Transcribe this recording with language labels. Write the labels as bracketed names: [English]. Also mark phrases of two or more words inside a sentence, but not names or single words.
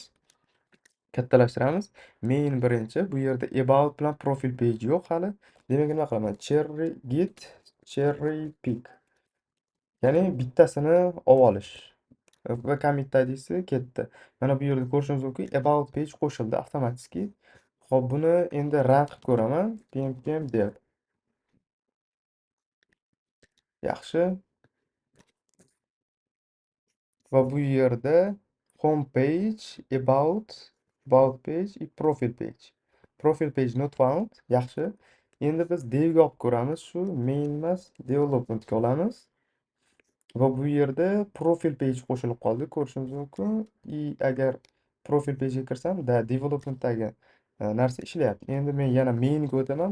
[Uzbek] Kattalashtiramiz. Main birinchi. Bu yerda about bilan [English] profil page [Uzbek] yo'q hali. Demak, nima qilaman? [English] Cherry pick. [Uzbek] Ya'ni bittasini olib olish. Va commit id'si ketdi. Mana bu yerda ko'rishingiz mumkin, [English] about page [Uzbek] qo'shildi avtomatik. Xo'p, buni endi run qilib ko'raman. [English] npm dev. Yaxshi. [Uzbek] Va bu yerda [English] home page, about page, profile page. Profile page not found. [Uzbek] Yaxshi. Endi biz devga olib ko'ramiz. Shu main emas, developmentga olamiz. Va bu yerda [English] profil page [Uzbek] qo'shilib qoldi, ko'rishingiz mumkin. Agar [English] profil page'ga [Uzbek] kirsam, developmentdagi narsa ishlayapti. Endi men yana mainga o'taman.